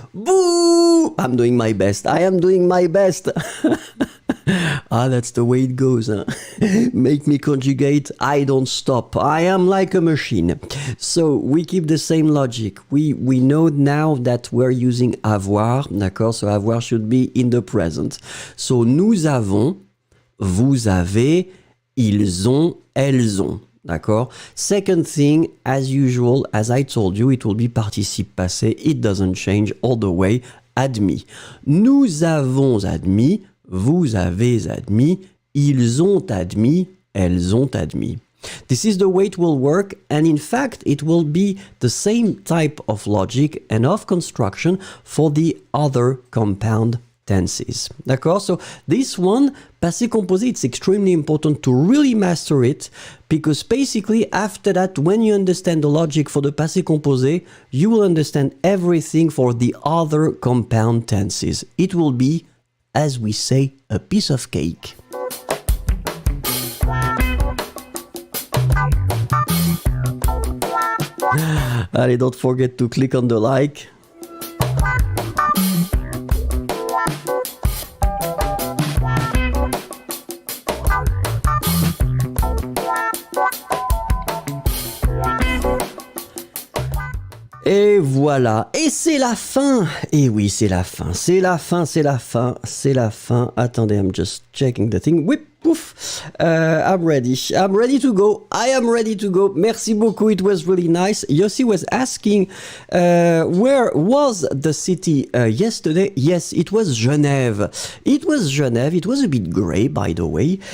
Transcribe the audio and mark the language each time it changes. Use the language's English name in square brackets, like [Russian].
[English] Boo! I'm doing my best. I am doing my best. That's the way it goes. Huh? Make me conjugate. I don't stop. I am like a machine. So, we keep the same logic. We know now that we're using avoir. D'accord? So, avoir should be in the present. [French] So, nous avons, vous avez, ils ont, elles ont. D'accord? [English] Second thing, as usual, as I told you, it will be participe passé. It doesn't change all the way. [French] admis. Nous avons admis, vous avez admis, ils ont admis, elles ont admis. [English] This is the way it will work, and in fact, it will be the same type of logic and of construction for the other compound tenses. D'accord? So this one, passé composé, it's extremely important to really master it, because basically after that, when you understand the logic for the passé composé, you will understand everything for the other compound tenses. It will be, as we say, a piece of cake. Allez, don't forget to click on the like. [French] Et voilà, et c'est la fin. Et oui, c'est la fin, c'est la fin, c'est la fin, c'est la fin. [English] Attendez, I'm just checking the thing. Whip, pouf. I'm ready to go. I am ready to go. [French] Merci beaucoup, [English] it was really nice. Yossi was asking, where was the city yesterday? Yes, it was Genève. It was Genève. It was a bit gray, by the way.